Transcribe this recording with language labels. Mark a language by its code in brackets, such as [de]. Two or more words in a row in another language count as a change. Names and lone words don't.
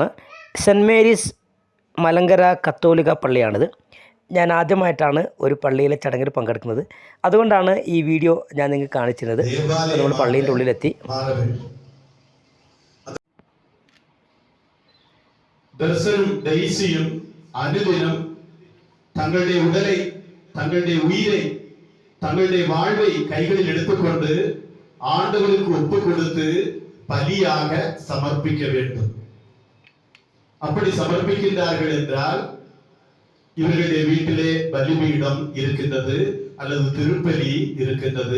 [ml] സെൻറ്റ് മേരീസ് മലങ്കര കത്തോലിക്ക പള്ളിയാണിത്. ഞാൻ ആദ്യമായിട്ടാണ് ഒരു പള്ളിയിലെ ചടങ്ങിൽ പങ്കെടുക്കുന്നത്. അതുകൊണ്ടാണ് ഈ വീഡിയോ ഞാൻ നിങ്ങൾക്ക് കാണിച്ചിരുന്നത്. നമ്മൾ പള്ളീൻ്റെ ഉള്ളിലെത്തി. ദർശനും ഡെയ്സിയും അനുദിനം [ta] தங்களுடைய உடலை, தங்களுடைய உயிரை, தங்களுடைய வாழ்வை கைகளில் எடுத்துக்கொண்டு ஆண்டவருக்கு ஒப்பு கொடுத்து பலியாக சமர்ப்பிக்க வேண்டும். அப்படி சமர்ப்பிக்கின்றார்கள் என்றால் இவர்களுடைய வீட்டிலே பலிபீடம் இருக்கின்றது அல்லது திருப்பலி இருக்கின்றது.